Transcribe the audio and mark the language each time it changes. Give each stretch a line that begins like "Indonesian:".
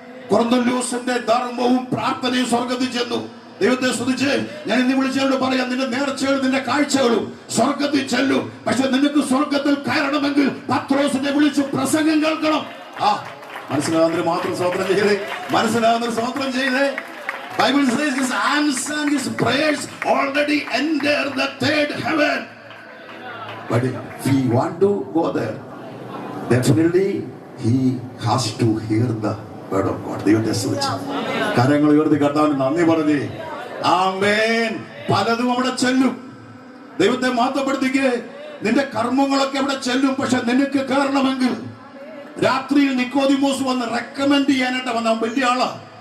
Malayalam: കൊർന്നല്യോസിന്റെ ധർമ്മവും പ്രാർത്ഥനയും സ്വർഗത്തിൽ ചെന്നു. ദൈവത്തെ സ്തുതിച്ച് ഞാൻ ഇന്ന് വിളിച്ചവരോട് പറയാം, നിന്റെ നേർച്ചകളും നിന്റെ കാഴ്ചകളും സ്വർഗത്തിൽ ചെല്ലും. പക്ഷെ നിനക്ക് സ്വർഗത്തിൽ കയറണമെങ്കിൽ പത്രോസിനെ വിളിച്ച് പ്രസംഗം കേൾക്കണം. മനസ്സിലാകുന്നതിന് മാത്രം സ്തോത്രം ചെയ്തേ. മനസ്സിലാകുന്നൊരു സ്തോത്രം ചെയ്തേ.
English: Bible says his answer and his prayers already entered the third heaven. But if we want to go there, definitely he has to hear the word of God.
Malayalam: ദൈവത്തെ സ്തുതിച്ച് കരങ്ങൾ ഉയർത്തി കർത്താവിന് നന്ദി പറഞ്ഞേ. ആമേൻ. പലതും അവിടെ ചെല്ലും. ദൈവത്തെ മഹത്വപ്പെടുത്തിക്കേ. നിന്റെ കർമ്മങ്ങളൊക്കെ അവിടെ ചെല്ലും. പക്ഷെ നിനക്ക് കയറണമെങ്കിൽ രാത്രിയിൽ നിക്കോദിമോസ് വന്ന് റെക്കമെൻഡ് ചെയ്യാനായിട്ട് വന്ന വലിയ ആളാ.